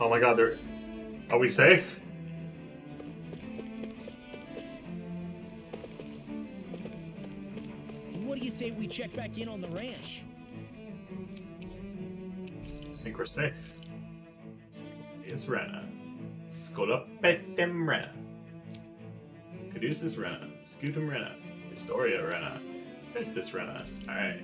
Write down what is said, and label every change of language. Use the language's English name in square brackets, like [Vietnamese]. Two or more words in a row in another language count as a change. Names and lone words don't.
[English] Oh my god, they're... Are we safe? What do you say we check back in on the ranch? I think we're safe. It's Rena. Skolopetem Rena. Caduceus Rena. Scutum Rena. Historia Rena. Cestus Rena. Alright.